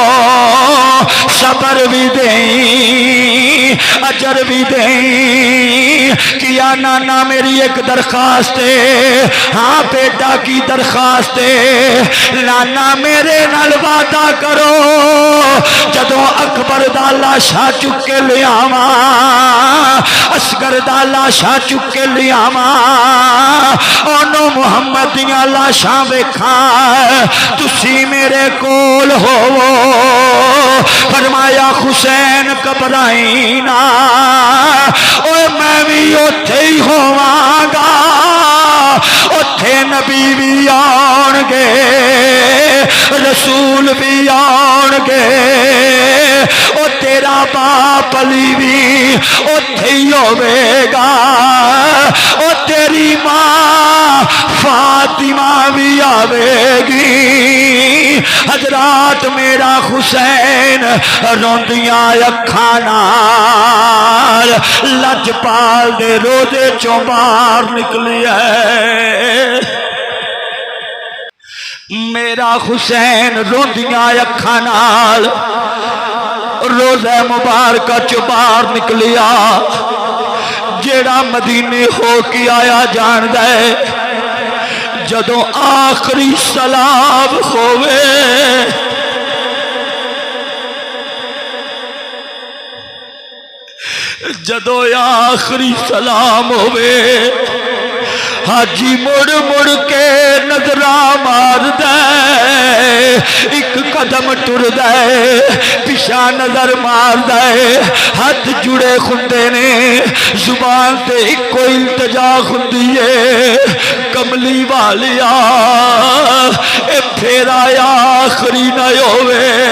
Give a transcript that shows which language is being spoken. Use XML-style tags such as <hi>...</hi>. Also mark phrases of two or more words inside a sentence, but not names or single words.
<pa>صبر بھی دیں اجر بھی دیں کیا نانا میری ایک درخواست ہے ہاں بیٹا کی درخواست ہے نانا میرے نال وعدہ کرو جدوں اکبر دا لاشا چک کے لیاواں اصغر دا لاشا چک کے لیاواں اونوں محمد دیاں لاشاں ویکھاں تسی میرے کول ہوو فرمایا حسین گھبرائی نا اوے میں بھی اوتھے ہی ہوواں گا اوتھے نبی بھی آن گے رسول بھی آن گے او تیرا باپ علی بھی اوتھے ہی ہوے گا او تیری ماں فاطمہ بھی آوے گی حضرات میرا حسین روندیاں اکھاں نال لجپال دے روزے چوں باہر نکلی ہے میرا حسین روندیاں اکھاں نال روزہ مبارکہ چوں باہر نکلیا جیڑا مدینے ہو کے آیا جان دے جدوں آخری سلام ہوئے جدوں آخری سلام ہوئے حاجی مڑ مڑ کے نظراں مار دے ایک قدم ٹر دے پیچھا نظر مار دے ہاتھ جڑے خندے نے زبان تے ایک کوئی التجا خندی ہے کملی والیا اے پھیرا آخری نہ ہوئے</pa>